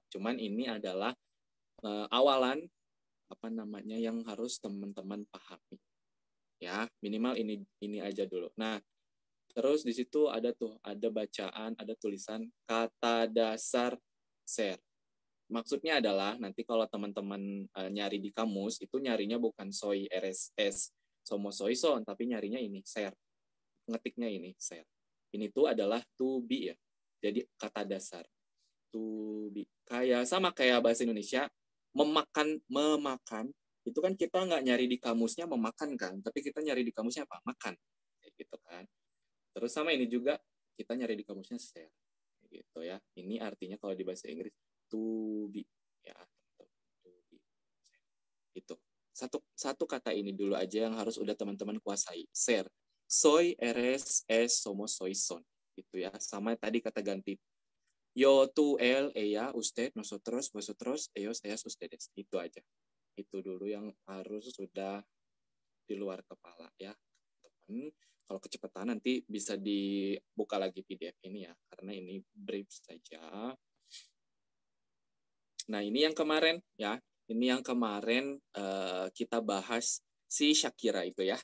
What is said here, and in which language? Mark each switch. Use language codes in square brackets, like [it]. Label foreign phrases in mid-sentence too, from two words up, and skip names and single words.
[id] Cuman ini adalah awalan yang harus teman-teman pahami. Ya, minimal ini aja dulu. Nah, terus di situ ada bacaan, ada tulisan kata dasar ser. Maksudnya adalah nanti kalau teman-teman nyari di kamus itu nyarinya bukan [es] soy RSS somo soy son [id] tapi nyarinya ini ser. Ngetiknya ini ser. Ini tuh adalah [en] to be [id] ya. Jadi kata dasar. [en] To be. [id] Sama kayak bahasa Indonesia memakan itu kan kita nggak nyari di kamusnya memakan kan, tapi kita nyari di kamusnya apa? Makan. Kayak gitu kan. Terus sama ini juga kita nyari di kamusnya ser. Kayak gitu ya. Ini artinya kalau di bahasa Inggris [en] to be [id] ya [en] to be [id] itu satu kata ini dulu aja yang harus udah teman-teman kuasai [es] ser soy eres es somos soy son [id] itu ya sama tadi kata ganti [es] yo tú él ella usted nosotros vosotros ellos ellas ustedes [id] itu aja itu dulu yang harus sudah di luar kepala ya teman. Kalau kecepatan nanti bisa dibuka lagi PDF ini ya karena ini brief saja. Nah, ini yang kemarin ya. Ini yang kemarin kita bahas si Shakira itu ya.